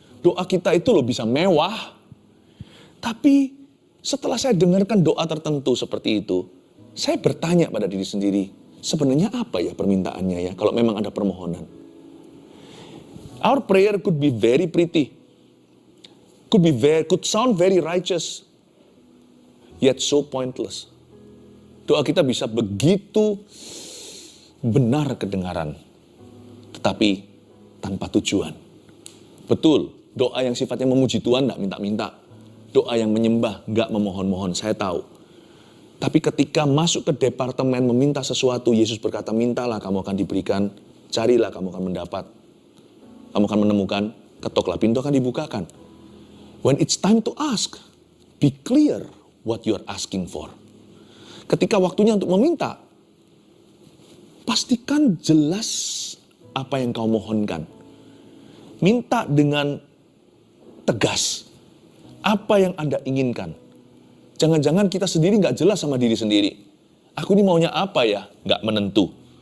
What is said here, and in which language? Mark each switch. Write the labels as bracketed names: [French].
[Indonesian] Doa kita itu loh bisa mewah. Tapi setelah saya dengarkan doa tertentu seperti itu, saya bertanya pada diri sendiri, sebenarnya apa ya permintaannya ya kalau memang ada permohonan. [English] Our prayer could be very pretty. Could sound very righteous. Yet so pointless. [Indonesian] Doa kita bisa begitu benar kedengaran. Tetapi tanpa tujuan. Betul, doa yang sifatnya memuji Tuhan tidak minta-minta. Doa yang menyembah, nggak memohon-mohon, saya tahu. Tapi ketika masuk ke departemen meminta sesuatu, Yesus berkata, mintalah kamu akan diberikan, carilah kamu akan mendapat. Kamu akan menemukan, ketoklah pintu akan dibukakan. [English] When it's time to ask, be clear what you're asking for. [Indonesian] Ketika waktunya untuk meminta, pastikan jelas apa yang kau mohonkan. Minta dengan tegas. Apa yang Anda inginkan. Jangan-jangan kita sendiri gak jelas sama diri sendiri. Aku ini maunya apa ya? Gak menentu.